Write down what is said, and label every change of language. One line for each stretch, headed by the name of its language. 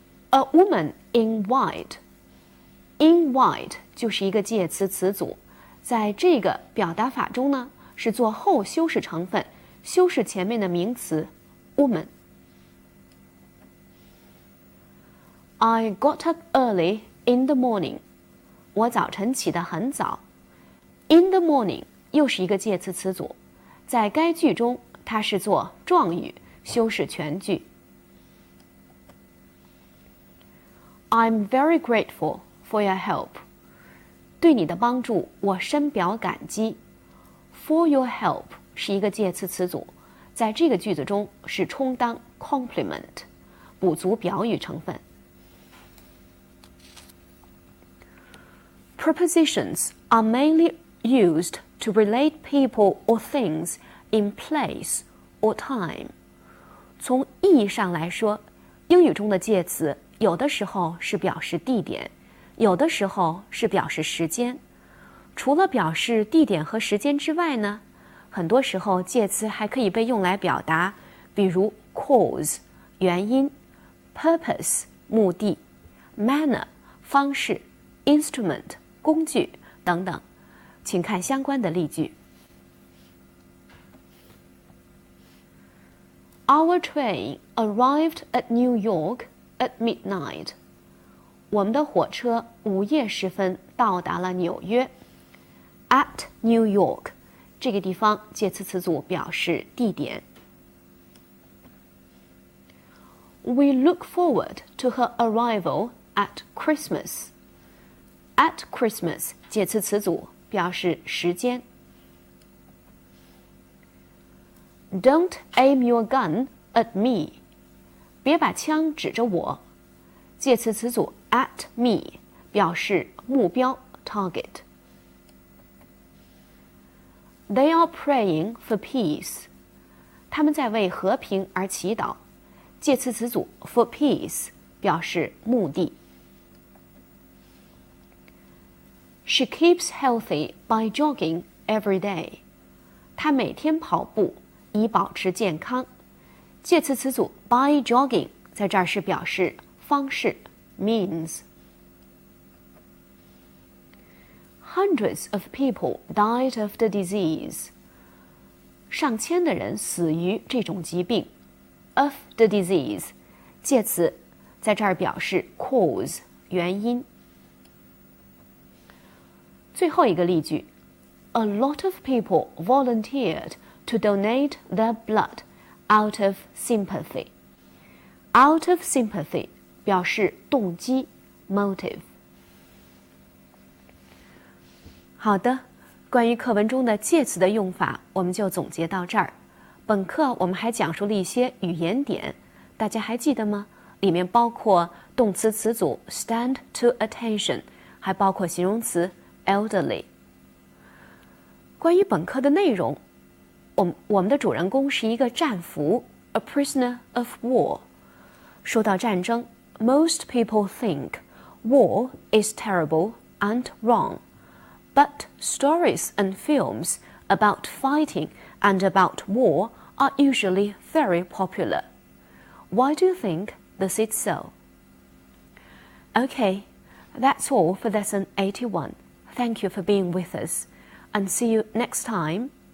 English: A woman in white， in white
Chinese: 就是一个介词词组，在这个表达法中呢，是做后修饰成分，修饰前面的名词 woman。
English: I got up early in the morning，
Chinese: 我早晨起得很早。
English: In the morning
Chinese: 又是一个介词词组，在该句中它是做状语，修饰全句。
English: I'm very grateful for your help.
Chinese: 对你的帮助，我深表感激。
English: For your help
Chinese: 是一个介词词组，在这个句子中是充当 complement， 补足表语成分。
English: Prepositions are mainly used to relate people or things in place or time.
Chinese: 从意义上来说，英语中的介词有的时候是表示地点，有的时候是表示时间。除了表示地点和时间之外呢，很多时候介词还可以被用来表达，比如 cause 原因， purpose 目的， manner 方式， instrument 工具等等。请看相关的例句。
English: Our train arrived at New York at midnight.
Chinese: 我们的火车午夜时分到达了纽约。
English: At New York
Chinese: 这个地方介词词组表示地点。
English: We look forward to her arrival at Christmas. At Christmas
Chinese: 介词词组表示时间。
English: Don't aim your gun at me.
Chinese: 别把枪指着我。介词词组
English: at me
Chinese: 表示目标 target。
English: They are praying for peace.
Chinese: 他们在为和平而祈祷。介词词组
English: for peace
Chinese: 表示目的。
English: She keeps healthy by jogging every day.
Chinese: 她每天跑步以保持健康。介词词组
English: by jogging
Chinese: 在这儿是表示方式 means。
English: Hundreds of people died of the disease.
Chinese: 上千的人死于这种疾病。
English: Of the disease
Chinese: 介词在这儿表示 cause 原因。最后一个例句
English: A lot of people volunteered to donate their blood out of sympathy. Out of sympathy
Chinese: 表示动机
English: motive。
Chinese: 好的，关于课文中的介词的用法，我们就总结到这儿。本课我们还讲述了一些语言点，大家还记得吗？里面包括动词词组 stand to attention， 还包括形容词 elderly。关于本课的内容，我们的主人公是一个战俘
English: a prisoner of war。
Chinese: 说到战争
English: most people think war is terrible and wrong。But stories and films about fighting and about war are usually very popular. Why do you think this is so? Okay, that's all for lesson 81. Thank you for being with us, and see you next time.